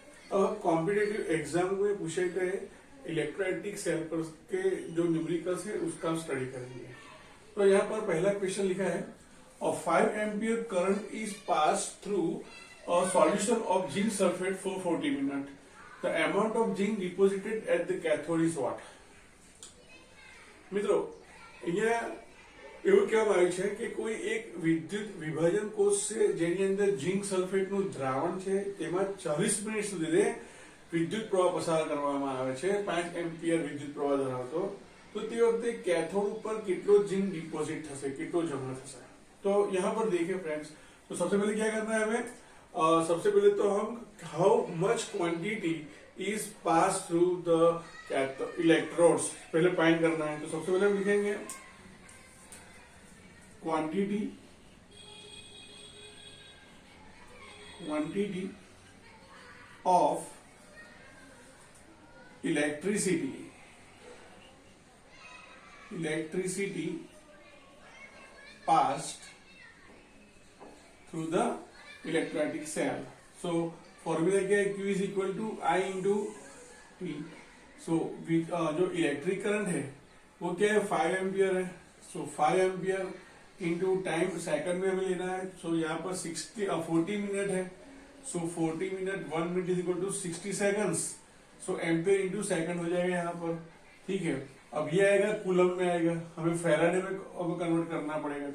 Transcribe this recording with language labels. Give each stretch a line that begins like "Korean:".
Hindi: अब competitive exam में पूछे गए इलेक्ट्रोलाइटिक सेल पर के जो न्यूमेरिकल्स है उसका हम स्टडी करेंगे। तो यहाँ पर पहला क्वेश्चन लिखा है,
English: A 5 ampere current is pass through a solution of zinc sulphate for 40 minute, the amount of zinc deposited at the cathode is what.
Gujarati: મિત્રો અહીંયા એવું કહેવામાં આવ્યું છે કે કોઈ એક વિદ્યુત વિભાજન કોષ છે જેની અંદર ઝિંક સલ્ફેટનું દ્રાવણ છે તેમાં 40 મિનિટ સુધી વિદ્યુત પ્રવાહ પસાર કરવામાં આવે છે 5 એમ્પિયર વિદ્યુત પ્રવાહ ધરાવતો, તો તે વખતે કેથોડ ઉપર કેટલો ઝિંક ડિપોઝિટ થશે, કેટલો જમા થશે।
Hindi: तो यहाँ पर देखिए फ्रेंड्स, तो सबसे पहले क्या करना है हमें, सबसे पहले तो हम
English: how much quantity is pass through the electrodes
Hindi: पहले फाइंड करना है। तो सबसे पहले हम लिखेंगे quantity of electricity
English: passed through the electrolytic cell। So formula
Hindi: क्या है,
English: Q is equal to I into T।
Hindi: So जो इलेक्ट्रिक करंट है वो क्या है 5 एम्पियर है। सो 5 एम्पियर इंटू टाइम सेकंड में हमें लेना है। सो यहाँ पर 40 मिनट है। सो 40 minute 1 minute is equal to 60 seconds. So ampere into second हो जाएगा यहाँ पर, ठीक है। अब ये आएगा कूलम में आएगा, हमें फैराडे में कन्वर्ट करना पड़ेगा।